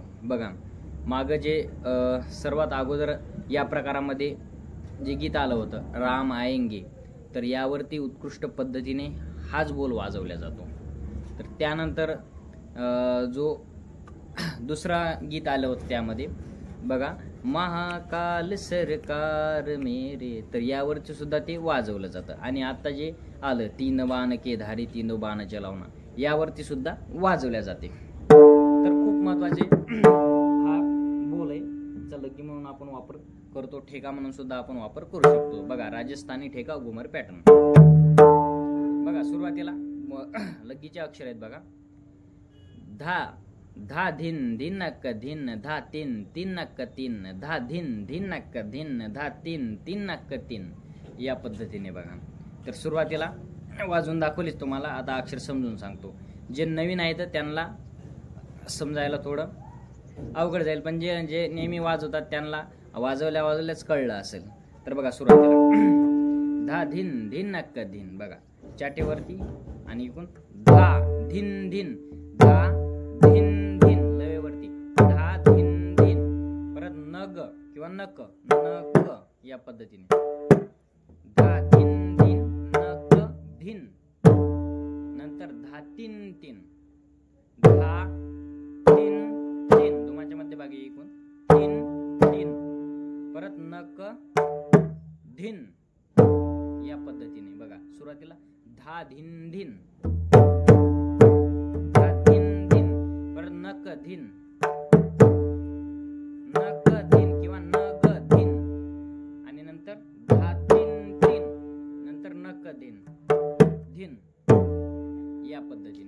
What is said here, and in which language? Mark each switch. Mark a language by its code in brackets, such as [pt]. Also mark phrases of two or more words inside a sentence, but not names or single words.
[mr] बघा, मागं जे सर्वात अगोदर या प्रकारामध्ये जे गीत आलं होतं राम आएंगे, तर यावरती उत्कृष्ट पद्धतीने हाच बोल वाजवला जातो. तर त्यानंतर जो दुसरा गीत आलं होतं त्यामध्ये बघा, महाकाल सरकार मेरे, तर यावरती सुद्धा ते वाजवलं जातं. आणि आता जे आलं तीन बाण के धारी तीन बाण चलावना, यावरती सुद्धा वाजवल्या जाते. तर खूप महत्वाचे हा बोल आहे, लग्गी म्हणून आपण वापर करतो, ठेका म्हणून सुद्धा आपण वापर करू शकतो. बघा, राजस्थानी ठेका घुमर पॅटर्न. बघा, सुरुवातीला लग्गीचे अक्षर आहेत बघा, धा धा धिन धिनक धिन धा तीन तीनक तीन धा धिन धिनक धिन धा तीन तीनक तीन, या पद्धतीने बघा. तर सुरुवातीला वाजवून दाखवलीच तुम्हाला, आता अक्षर समजून सांगतो. जे नवीन आहे तर त्यांना समजायला थोडं अवघड जाईल, पण जे नेहमी वाजवतात त्यांना वाजवल्याच कळलं असेल. तर बघा, सुरुवातीला धा धिन धिनक धिन, बघा चाटेवरती, आणि इकडून धा धिन धिन, धा धिन धिन लवेवरती, धा धिन धिन, परत नग किंवा नक नक, या पद्धतीने धा धिन धिन नक धिन, नंतर धा तीन तीन, धा तीन तीन दुमाच्या मध्ये बागे एकूण तीन तीन, परत नक धिन, या पद्धतीने बघा. सुरुवातीला धा धिन धिन, धा धिन धिन, परत नक धिन, नक धिन किंवा नग धिन, आणि नंतर धा तीन तीन, नंतर नक धिन धिन, या पद्धतीने.